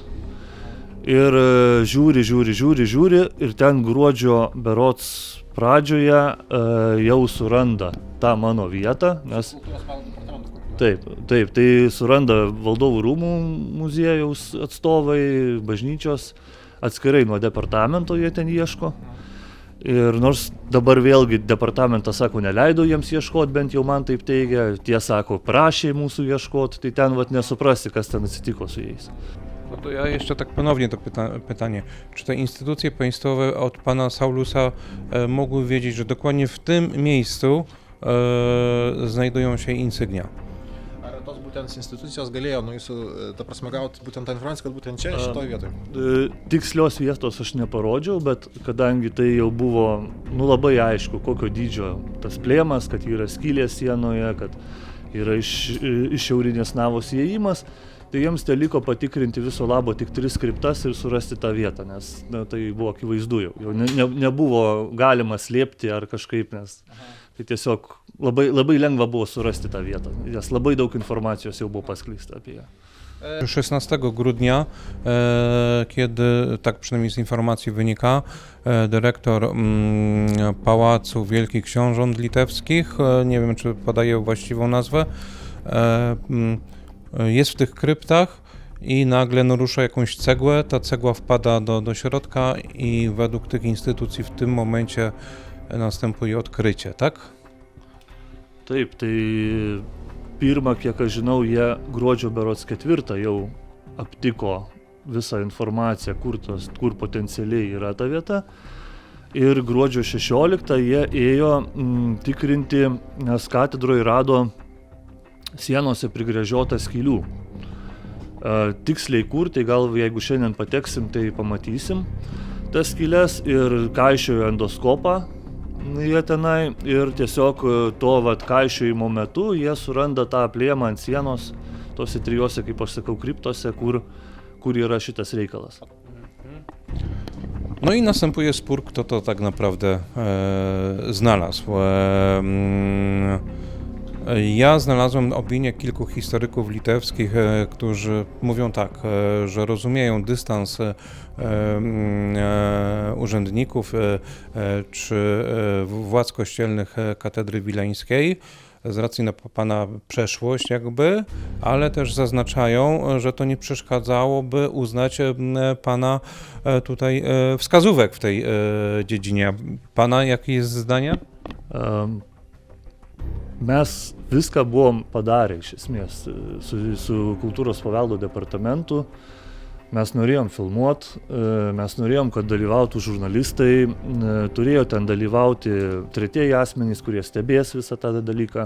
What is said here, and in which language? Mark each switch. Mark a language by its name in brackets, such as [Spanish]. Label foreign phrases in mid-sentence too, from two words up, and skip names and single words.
[Lithuanian] Ir žiūri ir ten gruodžio berods pradžioje jau suranda tą mano vietą, nes taip, tai suranda Valdovų rūmų muziejaus atstovai, bažnyčios, atskirai nuo departamento jie ten ieško. Ir nors dabar vėlgi departamentas sako, neleido jiems ieškoti, bent jau man taip teigia, tie sako, prašė mūsų ieškoti, tai ten nesuprasi, kas ten atsitiko su jais. [Polish] No to ja jeszcze tak ponownie to pytanie. Czy te instytucje państwowe od pana Saulusa mogły wiedzieć, że dokładnie w tym miejscu znajdują się insygnia? [Lithuanian] ar tos būtent institucijos galėjo nuo jūsų, ta prasme, gauti būtent tą informaciją, kad būtent čia, šitoje vietoje? Tikslios vietos aš neparodžiau, bet kadangi tai jau buvo labai aišku, kokio dydžio tas plėmas, kad yra skylė sienoje, kad yra iš šiaurinės navos įėjimas, tai jiems teliko patikrinti viso labo tik 3 kryptas ir surasti tą vietą, nes tai buvo akivaizdu jau nebuvo galima slėpti ar kažkaip, nes tai tiesiog labai lengva było surasti tą vietą, nes labai daug informacijos jau było paskleista apie ją. [Polish] 16 grudnia, kiedy, tak przynajmniej z informacji wynika, dyrektor Pałacu Wielkich Książąt Litewskich, nie wiem czy podaję właściwą nazwę, jest w tych kryptach i nagle rusza jakąś cegłę, ta cegła wpada do środka i według tych instytucji w tym momencie następuje odkrycie, tak? [Lithuanian] Taip, tai pirmą, kiek aš žinau, jie gruodžio berods 4 jau aptiko visą informaciją, kur potencialiai yra ta vieta. Ir gruodžio 16 jie ėjo tikrinti, nes katedroje rado sienose prigręžiotą skylių. Tiksliai kur, tai gal jeigu šiandien pateksim, tai pamatysim tas skylės ir kaišiojo endoskopą jie tenai ir tiesiog to kaišiojimo metu jie suranda tą plėmą ant sienos, tose 3, kaip aš sakau, kryptose, kur yra šitas reikalas. [Polish] No i następuje spór, kto to tak naprawdę znalazł. Ja znalazłem opinię kilku historyków litewskich, którzy mówią tak, że rozumieją dystans urzędników czy władz kościelnych katedry wileńskiej z racji na pana przeszłość jakby, ale też zaznaczają, że to nie przeszkadzałoby uznać pana tutaj wskazówek w tej dziedzinie. Pana jakie jest zdanie? [Lithuanian] Mes viską buvom padarę iš esmės su kultūros paveldo departamentu. Mes norėjom filmuoti, mes norėjom, kad dalyvautų žurnalistai, turėjo ten dalyvauti tretieji asmenys, kurie stebės visą tą dalyką.